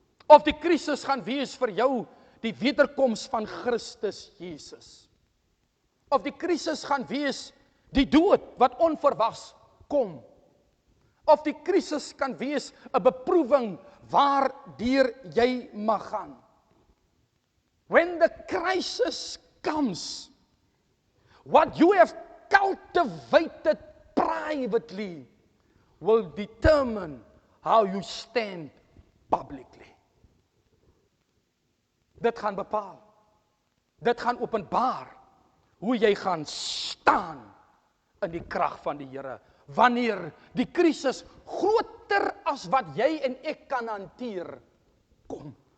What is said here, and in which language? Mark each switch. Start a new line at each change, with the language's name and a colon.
Afrikaans: of die krisis gaan wees vir jou die wederkoms van Christus Jesus, of die krisis gaan wees die dood wat onverwags kom, of die krisis kan wees 'n beproewing waardeur jy mag gaan.
English: When the crisis comes, what you have cultivated privately will determine how you stand publicly.
Afrikaans: Dit gaan bepaal, dit gaan openbaar hoe jy gaan staan in die krag van die Here, wanneer die krisis groter as wat jy en ek kan hanteer, kom.